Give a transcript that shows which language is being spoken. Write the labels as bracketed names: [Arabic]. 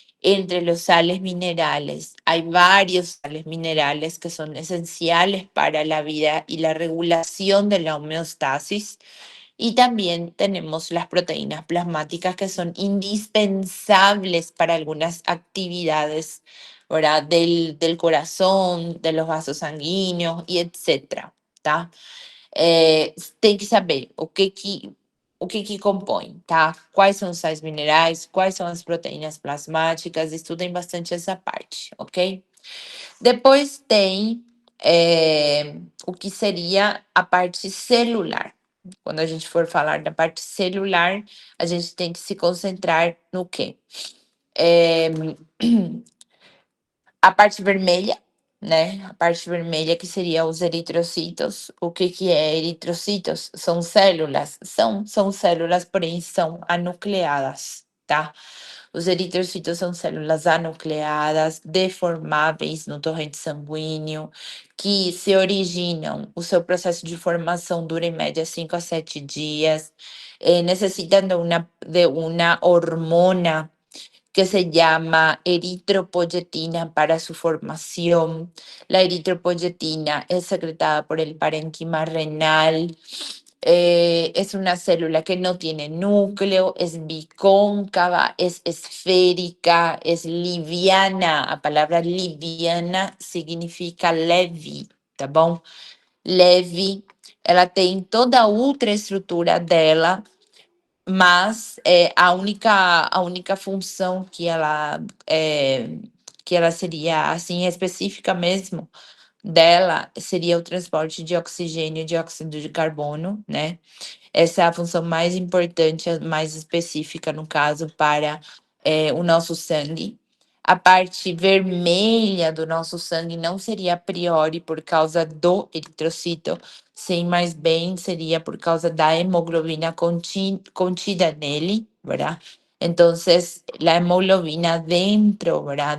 [Spanish] Entre los sales minerales hay varios sales minerales que son esenciales para la vida y la regulación de la homeostasis. Y también tenemos las proteínas plasmáticas que son indispensables para algunas actividades, ¿verdad? Del corazón, de los vasos sanguíneos y etcétera, tá? [Portuguese] Tem que saber o que compõe, tá? Quais são os sais minerais, quais são as proteínas plasmáticas, estudem bastante essa parte, ok? Depois tem o que seria a parte celular. Quando a gente for falar da parte celular, a gente tem que se concentrar no quê? A parte vermelha, né? A parte vermelha que seria os eritrocitos. O que que é eritrocitos? São células, são células, porém são anucleadas, tá? Os eritrocitos são células anucleadas, deformáveis no torrente sanguíneo, que se originam, o seu processo de formação dura em média 5 a 7 dias, necessitam de uma hormona [Spanish] que se llama eritropoyetina para su formación. La eritropoyetina es secretada por el parénquima renal. Es una célula que no tiene núcleo, es bicóncava, es esférica, es liviana. [Portuguese] A palavra liviana significa leve, tá bom? Leve, ela tem toda a ultraestrutura dela, mas a única função que ela seria assim específica mesmo dela seria o transporte de oxigênio e dióxido de carbono, né? Essa é a função mais importante, a mais específica, no caso, para o nosso sangue. A parte vermelha do nosso sangue não seria a priori por causa do eritrocito, sim, mas bem seria por causa da hemoglobina contida nele, ¿verdad? [Spanish] Entonces, la hemoglobina dentro, ¿verdad?